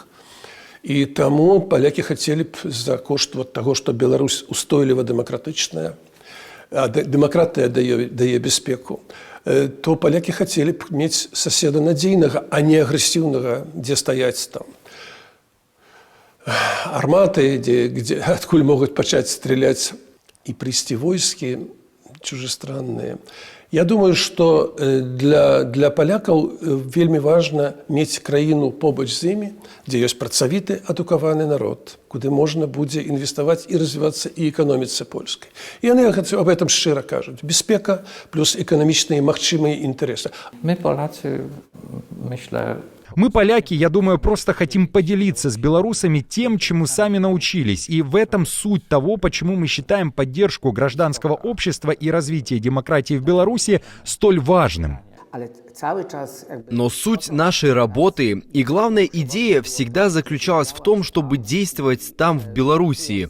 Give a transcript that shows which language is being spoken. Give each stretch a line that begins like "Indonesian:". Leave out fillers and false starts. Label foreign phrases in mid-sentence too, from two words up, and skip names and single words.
Belarusian: І таму палякі хацелі б за кошт таго, што Беларусь устойліва дэмакратычная, а дэмакратыя дае бяспеку, то палякі хацелі б мець соседа надзейнага, а не агрэсіўнага, дзе стаяць там арматы, адкуль могуць пачаць страляць і прыйсці войскі чужестранныя. Я думаю, што для палякаў вельмі важна мець краіну побач з імі, дзе ёсць працавіты, адукаваны народ, куды можна будзе інвеставаць і развівацца і эканоміцы польскай. І яны
Russian: об этом
Belarusian: шчыра кажуць. Бяспека плюс эканамічныя магчымыя інтарэсы.
Polish: My Polacy, myślę,
Russian: Мы, поляки, я думаю, просто хотим поделиться с белорусами тем, чему сами научились. И в этом суть того, почему мы считаем поддержку гражданского общества и развитие демократии в Беларуси столь важным. Но суть нашей работы и главная идея всегда заключалась в том, чтобы действовать там, в Белоруссии.